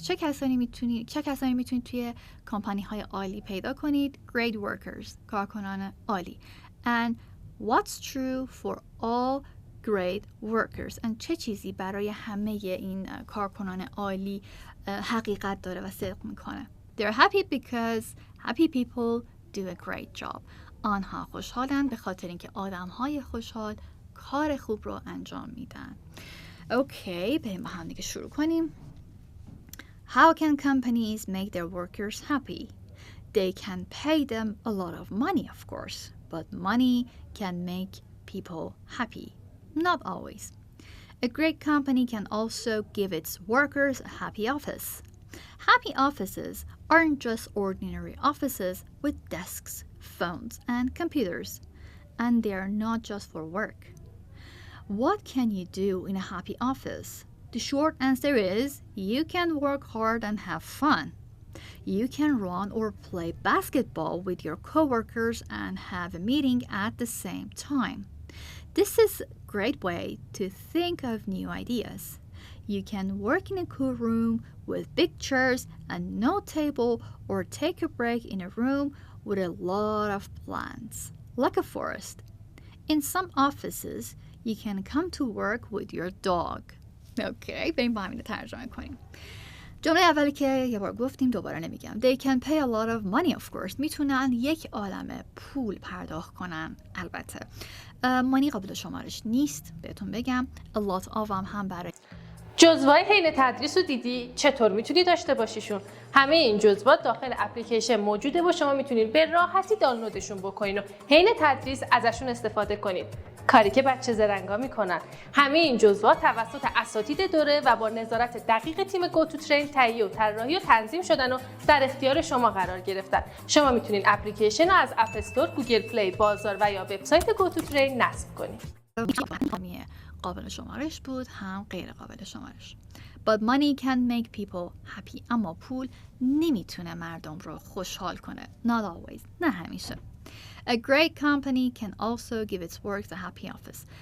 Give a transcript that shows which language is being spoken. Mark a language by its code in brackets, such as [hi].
[fa] چه کسانی میتونید توی کمپانی های عالی پیدا کنید؟ [en] Great workers. [fa] کارکنان عالی. [en] And what's true for all great workers. [fa] and چه چیزی برای همه این کارکنان عالی حقیقت داره و صدق میکنه؟ [en] They're happy because happy people do a great job. [fa] آنها خوشحالن به خاطر اینکه آدم‌های خوشحال کار خوب رو انجام میدن. اوکی، بریم با هم دیگه شروع کنیم. [en] How can companies make their workers happy? They can pay them a lot of money, of course, but money can make people happy. Not always. A great company can also give its workers a happy office. Happy offices aren't just ordinary offices with desks, phones, and computers, and they are not just for work. What can you do in a happy office? The short answer is you can work hard and have fun. You can run or play basketball with your coworkers and have a meeting at the same time. This is a great way to think of new ideas. You can work in a cool room with big chairs and no table, or take a break in a room with a lot of plants, like a forest. In some offices, you can come to work with your dog. [fa] Okay, بریم با همین ترجمه کنیم. جمله اولی که یه بار گفتیم دوباره نمیگم. [en] They can pay a lot of money, of course. [fa] میتونن یک عالمه پول پرداخت کنن. البته مانی قابل شمارش نیست، بهتون بگم. [en] A lot of [fa] هم برای جزوه‌های حین تدریس رو دیدی؟ چطور میتونی داشته باشیشون؟ همه این جزوات داخل اپلیکیشن موجوده و شما میتونید به راحتی دانلودشون بکنین و حین تدریس ازشون استفاده کنید. کاری که بچه زرنگا میکنن. همه این جزوات توسط اساتید دوره و با نظارت دقیق تیم گو تو ترین تهیه و طراحی و تنظیم شدن و در اختیار شما قرار گرفتن. شما میتونید اپلیکیشن رو از اپ استور، گوگل پلی، بازار و یا وبسایت گو تو ترین نصب کنید. قابل شمارش بود هم غیر قابل شمارش. [en] But money can make people happy. [fa] اما پول نمیتونه مردم رو خوشحال کنه. [en] Not always. [fa] نه همیشه. [en] A great company can also give its workers a happy office.